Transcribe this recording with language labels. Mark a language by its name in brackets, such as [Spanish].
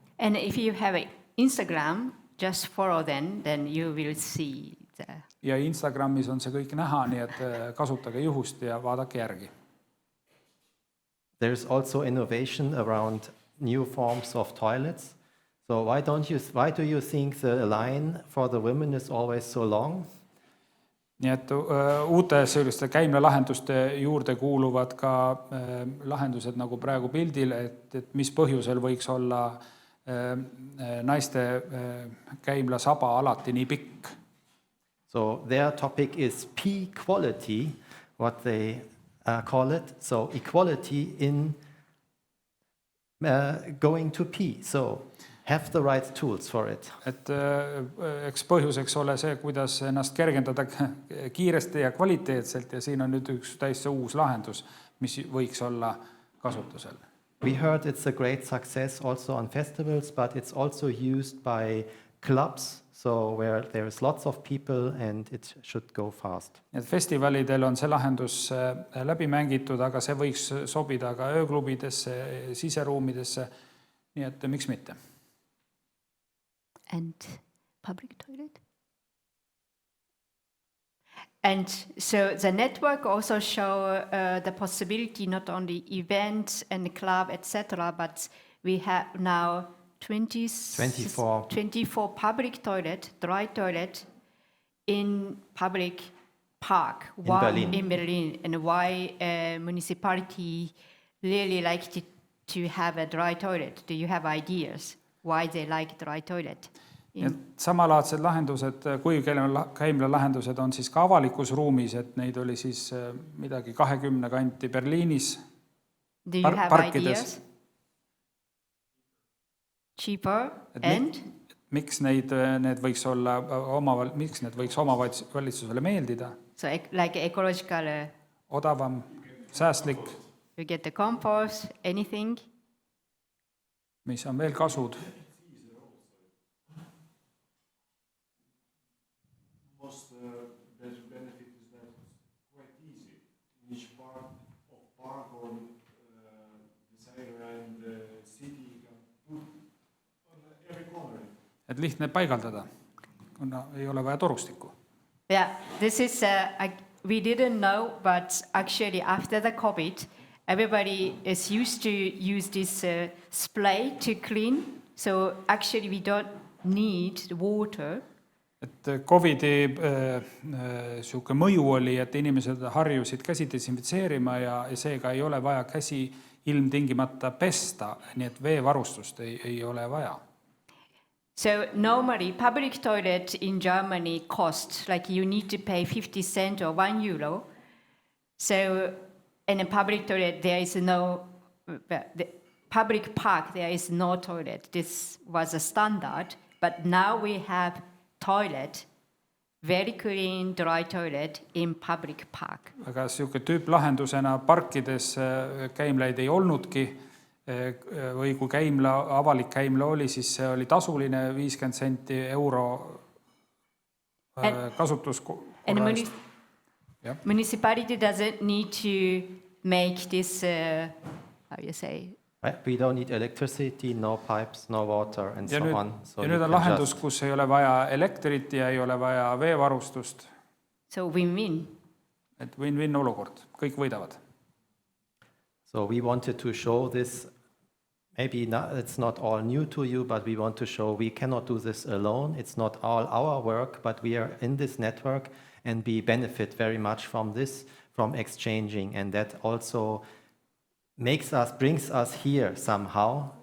[English] And if you have Instagram, just follow them, then you will see the... [Estonian] Ja Instagramis on see kõik näha, nii et kasutage juhust ja vaadake järgi. [English] There's also innovation around new forms of toilets. So why do you think the line for the women is always so long? [Estonian] Nii et uute selliste käimlalahenduste juurde kuuluvad ka lahendused nagu praegu pildil, et mis põhjusel võiks olla naiste käimlasaba alati nii pikk. [English] So their topic is P-quality, what they call it. So equality in going to P. So have the right tools for it. [Estonian] Et eks põhjuseks ole see, kuidas ennast kergendada kiiresti ja kvaliteetselt ja siin on nüüd üks täiesti uus lahendus, mis võiks olla kasutusel. [English] We heard it's a great success also on festivals, but it's also used by clubs, so where there is lots of people and it should go fast. [Estonian] Et festivalidel on see lahendus läbi mängitud, aga see võiks sobida ka ööklubidesse, siseruumidesse, nii et miks mitte. [English] And public toilet. And so the network also show the possibility not only events and club, etc., but we have now 24 public toilet, dry toilet in public park. In Berlin. And why municipality really liked to have a dry toilet? Do you have ideas why they like dry toilet? [Estonian] Samalaadsed lahendused, kuivkäimla lahendused on siis ka avalikus ruumis, et neid oli siis midagi 20 kanti Berliinis. [English] Do you have ideas? Cheaper and? [Estonian] Miks need võiks olla omavalitsusele meeldida? [English] So like ecological... [Estonian] Odavam, säästlik. [English] You get the compost, anything? [Estonian] Mis on veel kasud? [English] Most benefit is that it's quite easy. In each part of park or designer and city you can put on every corner. [Estonian] Et lihtne paigaldada, kuna ei ole vaja torustikku. [English] Yeah, this is, we didn't know, but actually after the COVID, everybody is used to use this spray to clean. So actually we don't need water. [Estonian] Et COVIDi siuke mõju oli, et inimesed harjusid käsi desinfitseerima ja seega ei ole vaja käsi ilmtingimata pesta, nii et veevarustust ei ole vaja. [English] So normally public toilet in Germany costs like you need to pay 50 cents or €1. So in a public toilet there is no, the public park there is no toilet. This was a standard, but now we have toilet, very clean dry toilet in public park. [Estonian] Aga siuke tüüplahendusena parkides käimlaid ei olnudki või kui avalik käimla oli, siis see oli tasuline 50 senti euro kasutuskorra eest. [English] Municipality doesn't need to make this, how you say? We don't need electricity, no pipes, no water and so on. [Estonian] Ja nüüd on lahendus, kus ei ole vaja elektrit ja ei ole vaja veevarustust. [English] So win-win. [Estonian] Et win-win olukord, kõik võidavad. [English] So we wanted to show this, maybe it's not all new to you, but we want to show we cannot do this alone. It's not all our work, but we are in this network and we benefit very much from this, from exchanging, and that also brings us here somehow.